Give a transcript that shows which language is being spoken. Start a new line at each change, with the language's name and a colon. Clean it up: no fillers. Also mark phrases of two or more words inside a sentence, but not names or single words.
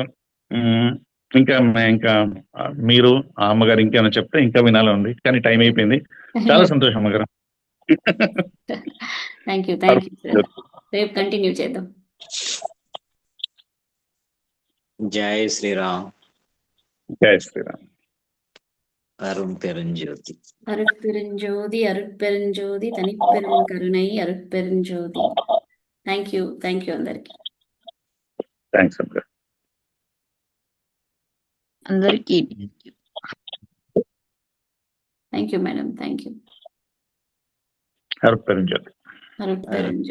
Telugu: ఇంకా ఇంకా మీరు ఆ అమ్మగారు ఇంకేమైనా చెప్తే ఇంకా వినాలని ఉంది, కానీ టైం అయిపోయింది. చాలా సంతోషం అమ్మగారు.
English: thank you sir.
Telugu: రేపు కంటిన్యూ చేద్దాం. జై శ్రీరామ్. జై శ్రీరామ్.
Tamil: அருண் பெருஞ்சோதி. அருட்பெருஞ்சோதி அருட்பெருஞ்சோதி தனிப்பெரும் கருணை అరుట్పెరుంజ్యోతి.
English: thank you
Telugu: అందరికి. థ్యాంక్స్ అమ్మగారు. అందరికీ
English: thank you madam. thank you.
Telugu: అరుణ్ పెరుంజ్యోతి.